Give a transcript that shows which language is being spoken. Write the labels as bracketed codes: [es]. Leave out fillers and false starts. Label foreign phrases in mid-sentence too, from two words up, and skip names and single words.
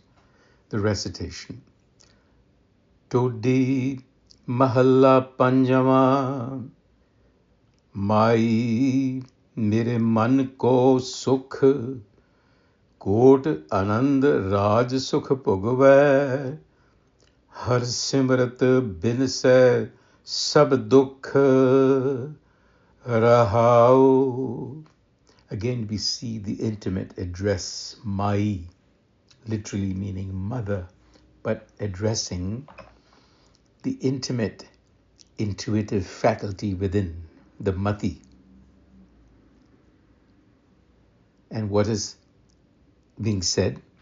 [en] The recitation. [pa] ਟੋਡੀ ਮਹਲਾ ਪੰਜਮਾ ਮਾਈ ਮੇਰੇ ਮਨ ਕੋ ਸੁਖ ਕੋਟ ਆਨੰਦ ਰਾਜ ਸੁਖ ਭੁਗਵੈ ਹਰ ਸਿਮਰਤ ਬਿਨ ਸੈ ਸਬ ਦੁਖ ਰਹਾਓ. [en] Again we see the intimate address Maie, literally meaning mother, but addressing the intimate intuitive faculty within the mati. And what is being said?